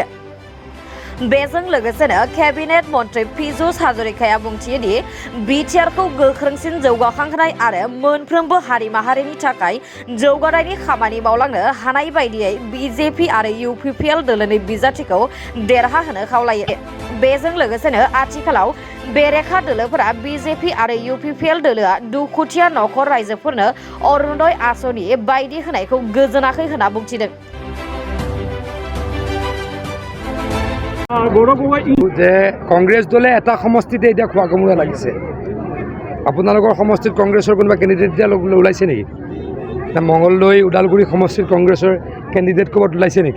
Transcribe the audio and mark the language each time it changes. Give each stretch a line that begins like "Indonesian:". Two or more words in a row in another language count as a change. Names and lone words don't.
Bodo: बेजों लोगोसेनो केबिनेट मन्त्री पीयूष हाजरिकाया बुंथियोदि बिटिआरखौ गोख्रोंसिन जौगाखांहोनाय आरो मोनफ्रोमबो हारि माहारिनि थाखाय जौगानायनि खामानि मावलांनो हानाय बायदियै बीजेपी आरो यूपीपीएल दोलोनि बिजाथिखौ देरहाहोनो खावलायो। बेजों लोगोसेनो आथिखालाव बेरेखा दोलोफोरा बीजेपी आरो यूपीपीएल दोलोआ दुखुथिया नखर रायजोफोरनो अरुणोदय आसनि बायदि होनायखौ गोजोनाखै होनना बुंथिदों।
Assamese: যে কংগ্ৰেছ দলে এটা সমষ্টিতে এতিয়া খোৱা কমোৰা লাগিছে। আপোনালোকৰ সমষ্টিত কংগ্ৰেছৰ কোনোবা কেণ্ডিডেট এতিয়া ওলাইছে নেকি? না মংগলদৈ ওদালগুৰি সমষ্টিত কংগ্ৰেছৰ কেণ্ডিডেট ক'ৰবাত ওলাইছে নেকি?